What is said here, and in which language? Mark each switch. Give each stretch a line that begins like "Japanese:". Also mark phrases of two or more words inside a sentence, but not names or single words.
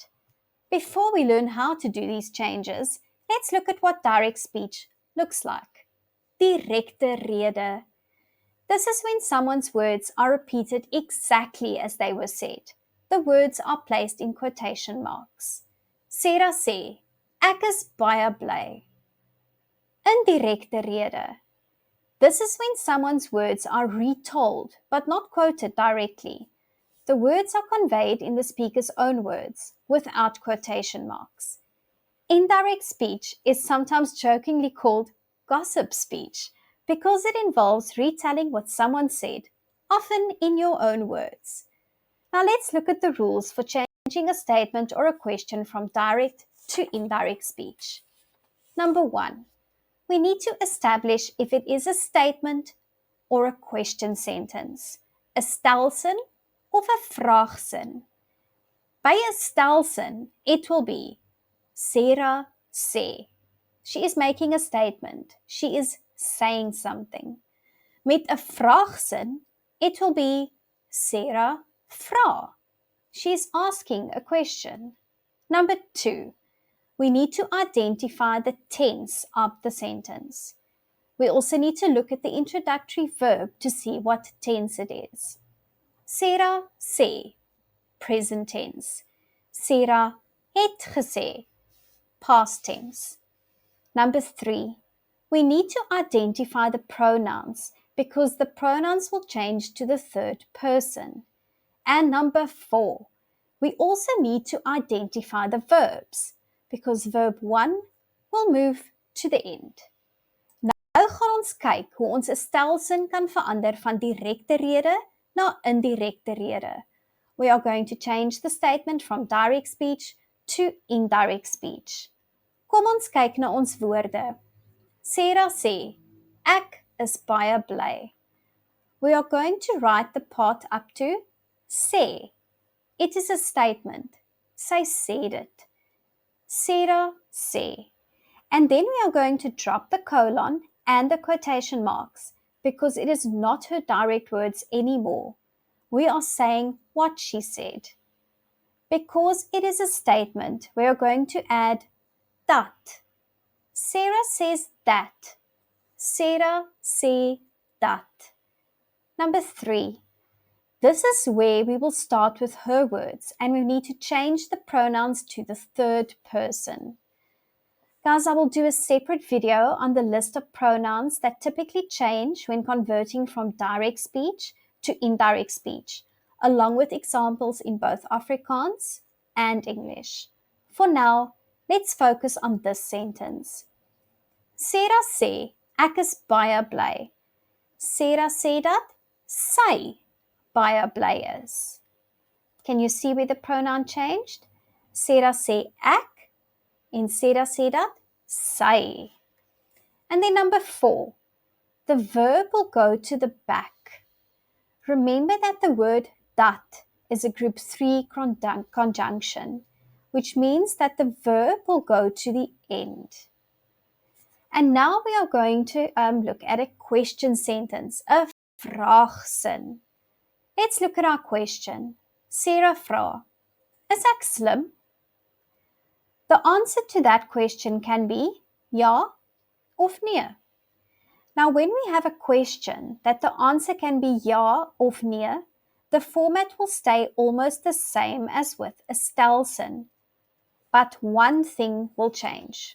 English: Before we learn how to do these changes, let's look at what direct speech looks like.
Afrikaans: Direkte Rede.
English: This is when someone's words are repeated exactly as they were said. The words are placed in quotation marks.
Afrikaans: Sarah sê, ek is baie bly. Indirekte Rede.
English: This is when someone's words are retold but not quoted directly. The words are conveyed in the speaker's own words without quotation marks. Indirect speech is sometimes jokingly called gossip speech because it involves retelling what someone said, often in your own words. Now let's look at the rules for changing a statement or a question from direct to indirect speech. Number 1, we need to establish if it is a statement or a question sentence,
Afrikaans: 'n stelsin of 'n vraagsin. By 'n stelsin,
English: it will be Sarah sê. She is making a statement. She is saying something.
Afrikaans: Met 'n vraagsin,
English: it will be Sarah vra. She is asking a question. Number 2, we need to identify the tense of the sentence. We also need to look at the introductory verb to see what tense it is. Sarah sê, present tense.
Afrikaans: Sarah het gesê,
English: past tense. Number 3, we need to identify the pronouns because the pronouns will change to the third person. And number 4, we also need to identify the verbs because verb 1 will move to the end.
Afrikaans: Nou gaan ons kyk hoe ons 'n stelsin kan verander van direkte rede na indirekte rede.
English: We are going to change the statement from direct speech to indirect speech.
Afrikaans: Kom ons kyk na ons woorde. Sarah sê, ek is baie bly.
English: We are going to write the part up to sê. It is a statement.
Afrikaans: Sy sê dit. Sarah sê.
English: And then we are going to drop the colon and the quotation marks because it is not her direct words anymore. We are saying what she said. Because it is a statement, we are going to add dat. Sarah says that.
Afrikaans: Sarah sê dat.
English: Number 3. This is where we will start with her words and we need to change the pronouns to the third person. Guys, I will do a separate video on the list of pronouns that typically change when converting from direct speech to indirect speech, along with examples in both Afrikaans and English. For now, let's focus on this sentence.
Afrikaans: Sarah sê, ek is baie bly. Sarah sê dat sy baie bly is.
English: Can you see where the pronoun changed?
Afrikaans: Sarah sê ek en Sarah sê dat sy.
English: And then number 4, the verb will go to the back. Remember that the word dat is a group 3 conjunction, which means that the verb will go to the end. And now we are going to look at a question sentence, a vraagsin. Let's look at our question. Sarah vra, is ek slim? The answer to that question can be
Afrikaans: ja of nee.
English: Now, when we have a question that the answer can be
Afrikaans: ja of nee,
English: the format will stay almost the same as with a stelsin. But one thing will change.